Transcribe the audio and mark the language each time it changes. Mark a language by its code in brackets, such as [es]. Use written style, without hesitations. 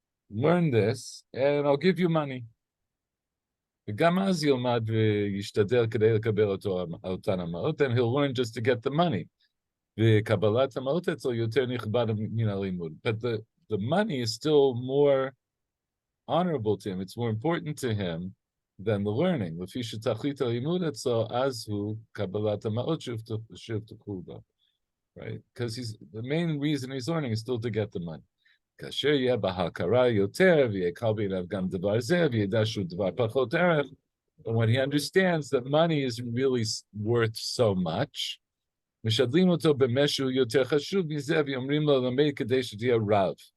[en] Learn this, and I'll give you money. [he] וגם אז ילמד וישתדל כדי לקבל אותן המעות, [en] and he'll learn just to get the money. [he] וקבלת המעות אצלו יותר נכבד מן הלימוד. [en] But the money is still more honorable to him. It's more important to him than the learning. [he] לפי שתכלית הלימוד אצלו, אז הוא קבלת המעות שהובטחו לו. [en] Right? Because the main reason he's learning is still to get the money. [he] כאשר יהיה בהכרה יותר, ויהיה קל בעיניו גם דבר זה, וידע שהוא דבר פחות ערך, [en] and when he understands that money is really worth so much, [he] משדלים אותו במה שהוא יותר חשוב מזה, ואומרים לו למד כדי שתהיה רב.